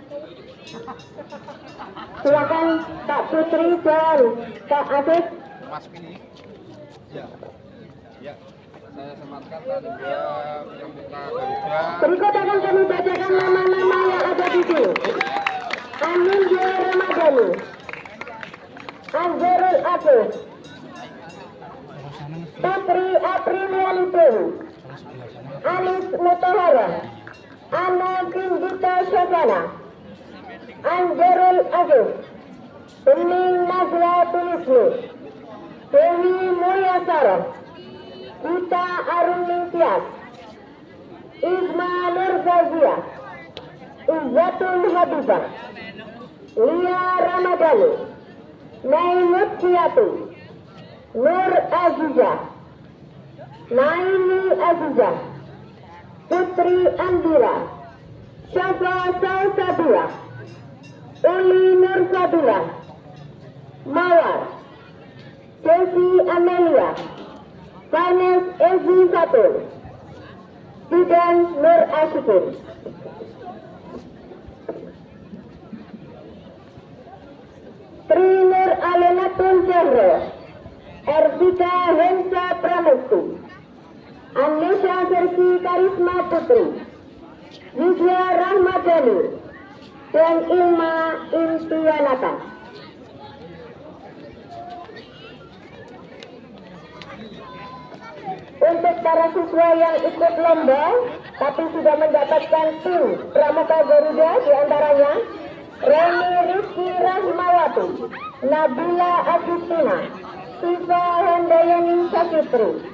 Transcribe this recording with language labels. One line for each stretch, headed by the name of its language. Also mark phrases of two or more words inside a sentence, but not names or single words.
Indonesian: Silakan Kak Putri dan Kak Afif. Mas Pini. Ya. Ya. Saya sematkan tadi Pramuka Garuda. Berikut akan kami bacakan nama-nama yang ada di sini. Anindya Ramadhani, Azharul Afif, Putri Aprilianti, Anis Mutahara, Ana Vindita Syafana, Anjarul Afif, Bening Nazla Tulismi, Dewi Mulyasara, Gita Aruningtyas, Isma Nurzazia, Izzatul Habibah, Lia Ramadhani, Naimut Kiyatu, Nur Azizah, Naini Azizah, Putri Andira, Syafa Salsabila, Uli Nur Sabila, Mawar, Desi Amelia, Vanes Ezi Fatul, Bidan Nur Asyikin. Tri Nur Alenatul Jahro, Ervita Hensa Pramusti, Anisha Versi Karisma Putri, Widya Rahmadani, dan Ilma Intianata. Untuk para siswa yang ikut lomba tapi sudah mendapatkan tim Pramuka Garuda diantaranya Reni Rizky Rahmawati, Nabila Agustina, Siva Handayani Sakitri.